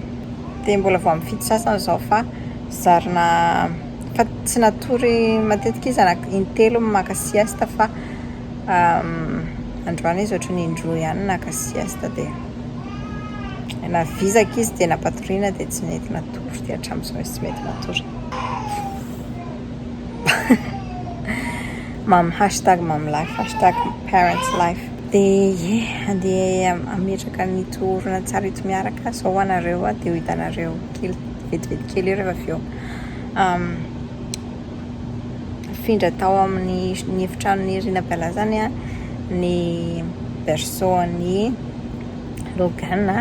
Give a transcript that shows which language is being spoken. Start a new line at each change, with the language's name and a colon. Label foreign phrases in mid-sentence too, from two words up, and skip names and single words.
Malagasy: Dia mbola vao mifidy sasany izao fa zarina fa tsy natory matetika izy intelo maka siesta fa androany izy ohatran'ny indroa ihany naka siesta dia na vizaka izy dia napatoriana dia tsy mety natory dia hatramin'izao izy tsy mety natory.
English: Mom life, #parents life.
Malagasy: Dia andeha ametraka nyto horonantsary ito miaraka sao anareo dia ho hitanareo kely vetivety kely rehefa avy eo. Mifindra tao amin'ny efitrano ny Rinabella zany ny berceau-ny logana.